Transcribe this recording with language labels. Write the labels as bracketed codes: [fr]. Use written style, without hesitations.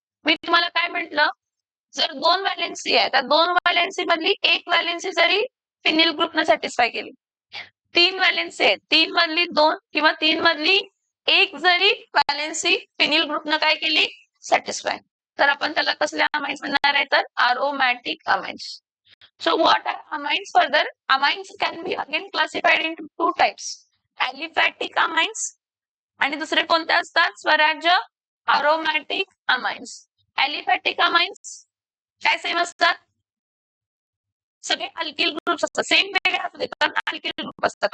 [mr] मी तुम्हाला काय म्हटलं, जर 2 व्हॅलेन्सी आहे, त्या 2 व्हॅलेन्सी मधली एक व्हॅलेन्सी जरी फिनिल ग्रुपने सॅटिस्फाय केली, 3 व्हॅलेन्सी आहेत, 3 मधली 2 किंवा 3 मधली एक जरी व्हॅलेन्सी फिनिल ग्रुपनं काय केली? सॅटिस्फाय, तर आपण त्याला कसल्या अमाइन्स म्हणणार आहे तर aromatic amines. [en] So what are amines further? Amines can be again classified into 2 types. [mr] Aliphatic amines आणि दुसरे कोणते असतात? स्वराज्य अरोमॅटिक अमाइन्स. ॲलिफॅटिक अमाइन्स काय सेम असतात? सगळे अल्किल ग्रुप्स असतात, सेम वेगळे असतात पण अल्किल ग्रुप असतात.